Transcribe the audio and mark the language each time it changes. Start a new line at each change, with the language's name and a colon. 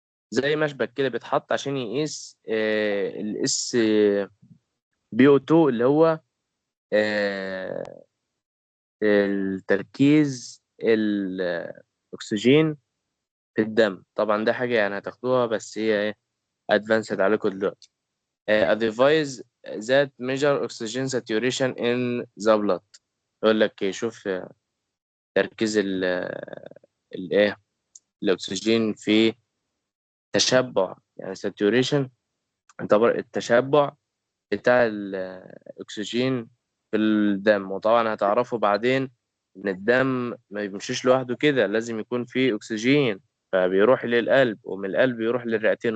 Arabic: زي مشبك كده بيتحط عشان يقيس الاس بي او 2، اللي هو آه، التركيز الاكسجين في الدم. طبعا ده حاجة يعني هتاخدوها، بس هي ادفانسد عليكم دلوقتي.
English: a device that measure oxygen saturation in the blood.
Arabic: يقول لك شوف تركيز الايه الاكسجين في تشبع، يعني saturation يعتبر التشبع بتاع الاكسجين في الدم. وطبعا هتعرفوا بعدين ان الدم ما بيمشيش لوحده كده، لازم يكون فيه اكسجين، فبيروح للقلب ومن القلب يروح للرئتين.